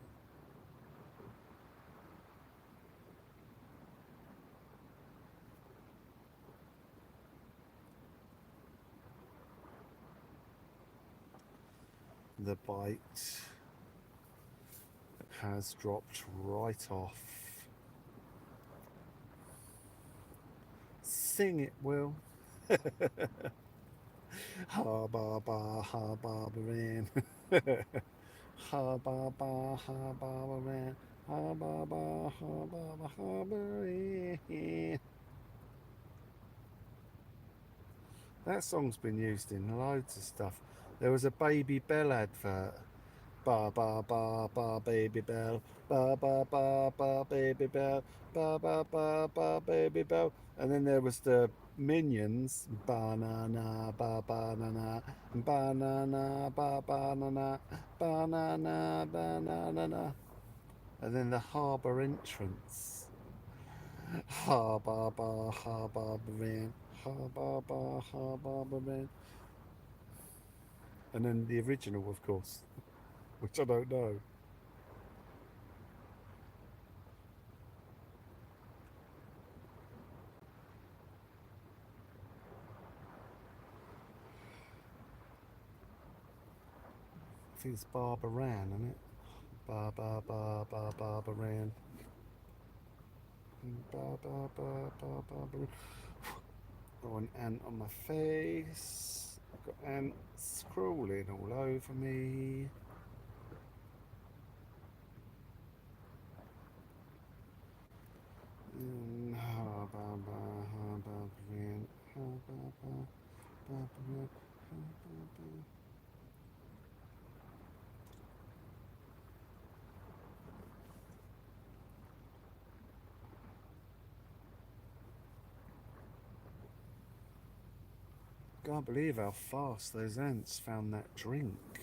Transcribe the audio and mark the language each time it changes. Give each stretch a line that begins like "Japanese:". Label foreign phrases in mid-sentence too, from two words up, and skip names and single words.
English: The bite has dropped right off. Sing it, Will. Ha ba ba ha ba baran. Ha ba ba ha ba baran. Ha ba ba ha ba ba ha baran. That song's been used in loads of stuff. There was a Baby Bell advert. Ba ba ba ba baby bell, ba ba ba ba baby bell, ba ba ba ba baby bell, and then there was the Minions, banana ba banana, banana ba banana, banana banana, and then the harbour entrance, ha ba ba ha ba baran, ha ba ba ha ba baran, and then the original, of course, which I don't know. I think it's Barbara Ann, isn't it? Ba ba ba ba Barbara Ann. Ba ba ba ba Barbara. Got an ant on my face. I've got ants crawling all over me. Ha ba ba ha Barbara Ann. Ha ba ba Barbara Ann. Ha ba ba. Can't believe how fast those ants found that drink.